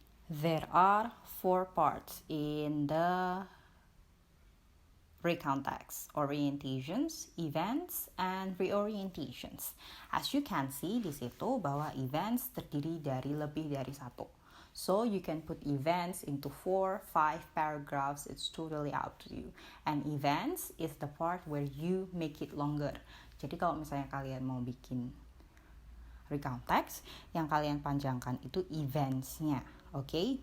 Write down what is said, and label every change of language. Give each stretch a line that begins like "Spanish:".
English: There are 4 parts in the Recount text: orientations, events, and reorientations. As you can see
Indonesian: di situ bahwa events terdiri dari lebih dari satu.
English: So you can put events into 4, 5 paragraphs. It's totally up to you. And events is the part where you make it longer.
Indonesian: Jadi kalau misalnya kalian mau bikin recount text, yang kalian panjangkan itu eventsnya, oke?